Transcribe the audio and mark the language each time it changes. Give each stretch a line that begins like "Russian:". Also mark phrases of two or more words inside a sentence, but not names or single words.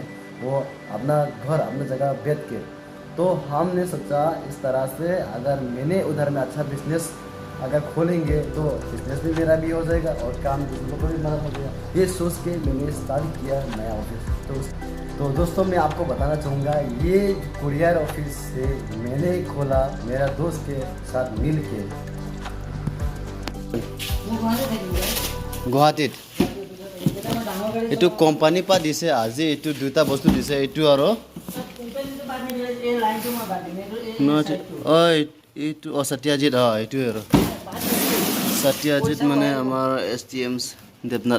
Hindi: वो अपना घर अपना जगह बेच के। तो हमने सोचा इस तरह से अगर मैंने उधर में अच्छा बिजनेस अगर खोलेंगे तो बिजनेस भी मेरा भी हो जाएगा और काम दूसरों को भी मदद हो जाएगा। ये सोच के मैंने स्टार्ट किया नया ऑफिस। तो दोस्तों मैं आपको बताना चाहूँगा, ये
English: courier office
Hindi: से मैंने खोला मेरा दोस्त के साथ मिल के गुवाहाटीत।
Assamese: এইটো কোম্পানীৰ পৰা দিছে আজি, এইটো দুটা বস্তু দিছে, এইটো আৰু এইটো সত্যাজিত, এইটোৱে আৰু সত্যাজিত মানে আমাৰ STM দেৱনাথ।